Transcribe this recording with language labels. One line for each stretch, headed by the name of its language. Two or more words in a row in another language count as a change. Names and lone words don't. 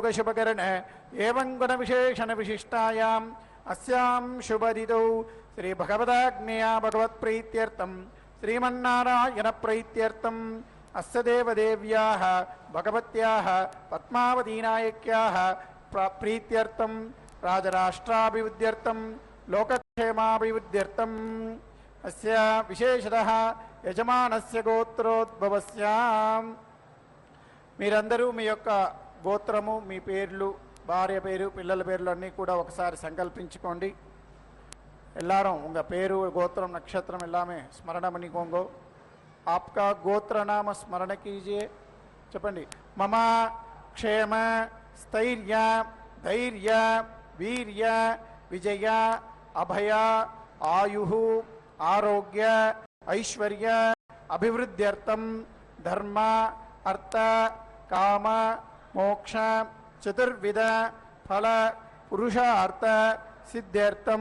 Sanskrit: శుభకరణ ఏవం గుణ విశేషణ విశిష్టాయాం అస్యాం శుభరితౌ శ్రీ భగవదాజ్ఞయా భగవత్ప్రీత్యర్థం శ్రీమన్నారాయణ ప్రీత్యర్థం అస్య దేవదేవ్యాః భగవత్యాః పద్మావతీనాయక్యాః ప్రీత్యర్థం రాజరాష్ట్రాభివృద్ధ్యర్థం లోకక్షేమాభివృద్ధ్యర్థం అస్య విశేషతః యజమానస్య గోత్రోద్భవస్య.
Telugu: మీరందరూ మీ యొక్క గోత్రము, మీ పేర్లు, భార్య పేరు, పిల్లల పేర్లు అన్నీ కూడా ఒకసారి సంకల్పించుకోండి.
Tamil: எல்லாரும் உங்கள் பேரு கோத்திரம் நட்சத்திரம் எல்லாமே ஸ்மரணம் பண்ணிக்கோங்க.
Hindi: आपका गोत्र नाम स्मरण कीजिए.
Telugu: చెప్పండి.
Sanskrit: మమ క్షేమ స్థైర్య ధైర్య వీర్య విజయ అభయ ఆయు ఆరోగ్య ఐశ్వర్య అభివృద్ధ్యర్థం ధర్మ అర్థ కామ మోక్ష చతుర్విధ ఫల పురుషార్థ సిద్ధ్యర్థం